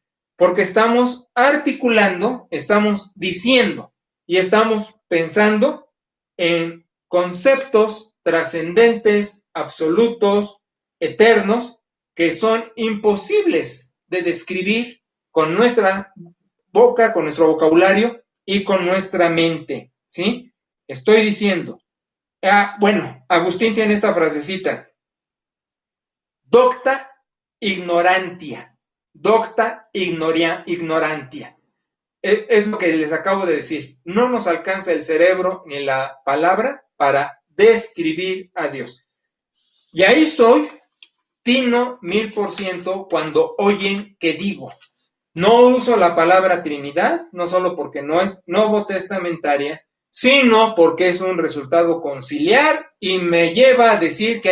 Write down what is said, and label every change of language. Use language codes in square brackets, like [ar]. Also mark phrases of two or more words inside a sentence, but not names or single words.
[es] Porque estamos articulando, estamos diciendo y estamos pensando en conceptos trascendentes, absolutos, eternos, que son imposibles de describir con nuestra boca, con nuestro vocabulario y con nuestra mente, ¿sí? Estoy diciendo, bueno, Agustín tiene esta frasecita, [la] docta ignorantia, ignorantia. [es] Es lo que les acabo de decir, no nos alcanza el cerebro ni la palabra para describir a Dios. Y ahí soy Tino 1000% cuando oyen que digo. No uso la palabra Trinidad, no solo porque no es novotestamentaria, sino porque es un resultado conciliar y me lleva a decir que